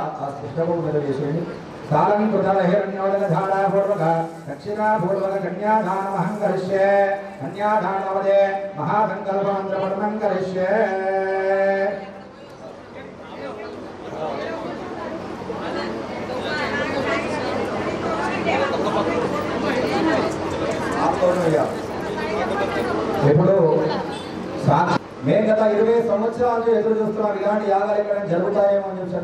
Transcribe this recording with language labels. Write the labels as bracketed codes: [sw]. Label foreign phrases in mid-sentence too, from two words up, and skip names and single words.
[sa] सालंकृत हिरण्योदक धारापूर्वक दक्षिणापूर्वक कन्यादानमहं करिष्ये कन्यादानवदे महासंकल्पमन्त्रपठनं करिष्ये [te] ఇప్పుడు మేము గత 20 సంవత్సరాలు ఎదురు చూస్తున్నాం ఇలాంటి యాగాలు ఎక్కడ జరుగుతాయేమో అని చూసాం.